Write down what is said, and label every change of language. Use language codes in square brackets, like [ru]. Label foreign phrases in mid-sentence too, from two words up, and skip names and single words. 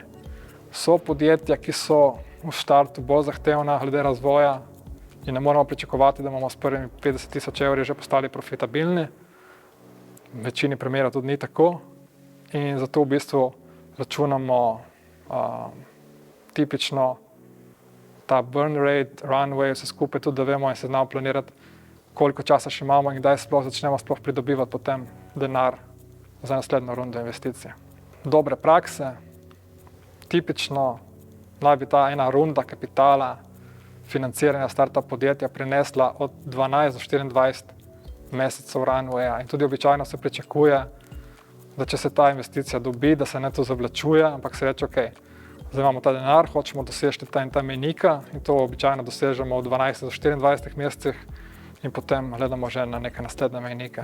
[sl] So podjetja, ki so v štartu bolj zahtevna glede razvoja in ne moramo pričakovati, da bomo s prvimi 50 000 evri že postali profitabilni. V večini primerov tudi ni tako in zato v bistvu računamo tipično ta [en] burn rate, runway, [sl] vse skupaj tudi, da vemo in se znamo planirati, koliko časa še imamo in kdaj začnemo pridobivati potem denar za naslednjo rundo investicije. Dobre prakse, tipično naj bi ta ena runda kapitala financiranja startup podjetja prinesla od 12 do 24 mesecev runwaya in tudi običajno se pričakuje, da če se ta investicija dobi, da se ne to zavlačuje, ampak se reče, ok, zdaj imamo ta denar, hočemo doseči ta in ta mejnika in to običajno dosežemo v 12 do 24 mesecih in potem gledamo že na neke naslednje mejnike.